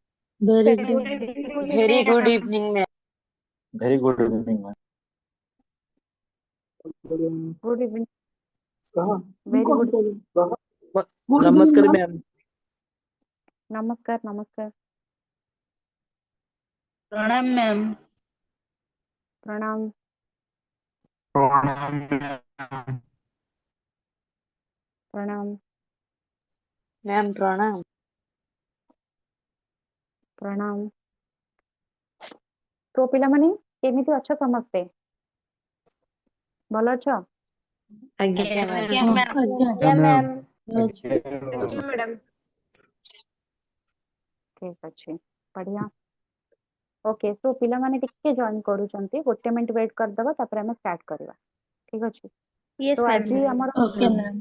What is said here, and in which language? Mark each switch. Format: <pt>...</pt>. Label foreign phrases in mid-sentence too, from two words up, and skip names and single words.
<en>Very Very good evening, ma'am. Very good evening, ma'am. Good evening. Very good.</en> <hi>नमस्कार मैम नमस्कार नमस्कार Pranam, ma'am. प्रणाम प्रणाम Ma'am, pranam. प्रणाम तो</hi> <or>ପିଲାମାନେ କେମିତି ଅଛ ସମସ୍ତେ? ଭଲ ଅଛ? Agya, ma'am. आज्ञा ma'am. ଠିକ ଅଛି ବଢିଆ</or> <en>okay so</en> <or>ପିଲାମାନେ ଟିକେ ଜଏନ କରୁଛନ୍ତି ଗୋଟେ ମିନିଟ ୱେଟ୍ କରିଦବା ତାପରେ ଆମେ ଷ୍ଟାର୍ଟ କରିବା ଠିକ ଅଛି</or> <en>Yes,</en> <or>ତ ma'am. ଆଜି ଆମର</or> <en>okay ma'am</en>